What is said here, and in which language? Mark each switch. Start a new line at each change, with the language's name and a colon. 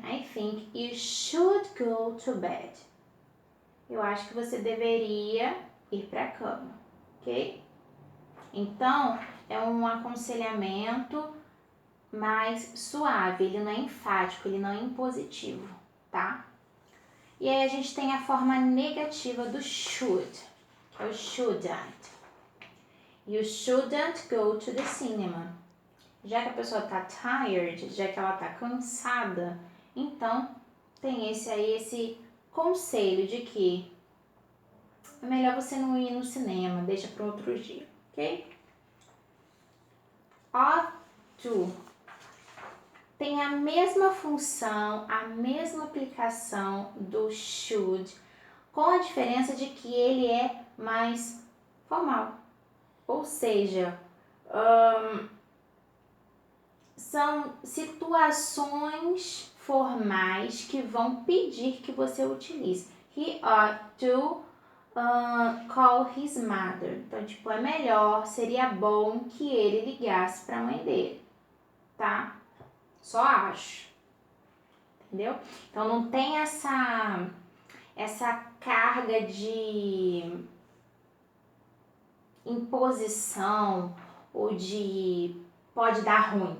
English: I think you should go to bed.
Portuguese: Eu acho que você deveria ir pra cama, ok? Então, é um aconselhamento mais suave, ele não é enfático, ele não é impositivo, tá? E aí a gente tem a forma negativa do should, que é o shouldn't.
English: You shouldn't go to the cinema.
Portuguese: Já que a pessoa tá tired, já que ela tá cansada, então tem esse conselho de que é melhor você não ir no cinema, deixa para outro dia, ok? Ought to tem a mesma função, a mesma aplicação do should, com a diferença de que ele é mais formal. Ou seja, são situações formais que vão pedir que você utilize.
English: He ought to call his mother.
Portuguese: Então, tipo, é melhor, seria bom que ele ligasse para a mãe dele, tá? Só acho. Entendeu? Então, não tem essa carga de imposição ou de pode dar ruim.